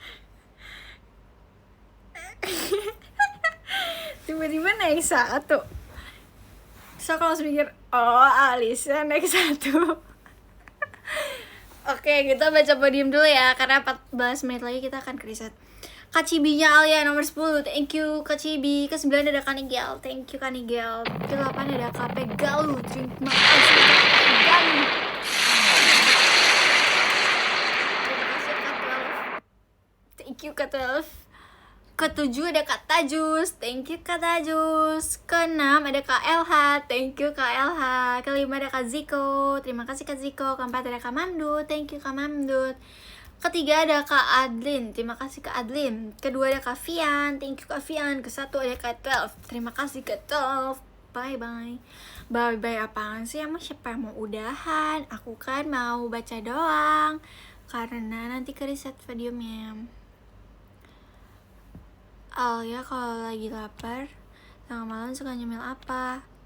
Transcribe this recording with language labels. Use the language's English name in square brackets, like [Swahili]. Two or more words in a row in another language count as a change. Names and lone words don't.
[Indonesian] Tiba-tiba naik 1. Terus aku langsung mikir, oh Alisa naik 1. Oke, kita baca podium dulu ya, karena 14 menit lagi kita akan ke riset. Kak Cibinya Alia nomor 10, [English] thank you [Indonesian] Kak Cibi. Ke 9 ada Kak Nigel, [English] thank you [Indonesian] Kak Nigel. Ke 8 ada Kak Pegalu, terima kasih Kak Pegalu. Terima kasih Kak 12, [English] thank you [Indonesian] Kak 12. Ke 7 ada Kak Tajus, [English] thank you [Indonesian] Kak Tajus. Ke 6 ada Kak LH, [English] thank you [Indonesian] Kak LH. Ke 5 ada Kak Ziko, terima kasih Kak Ziko. Ke 4 ada Kak Mamdut, [English] thank you [Indonesian] Kak Mamdut. Ketiga ada Kak Adlin, terima kasih Kak Adlin. Kedua ada Kak Fian, [English] thank you [Indonesian] Kak Fian. Ke-1 ada Kak 12, terima kasih Kak 12. [English] Bye bye. Bye bye [Indonesian] apaan sih, emang siapa yang mau udahan? Aku kan mau baca doang, karena nanti ke riset videonya. Alia kalau lagi lapar tengah malam suka nyemil apa?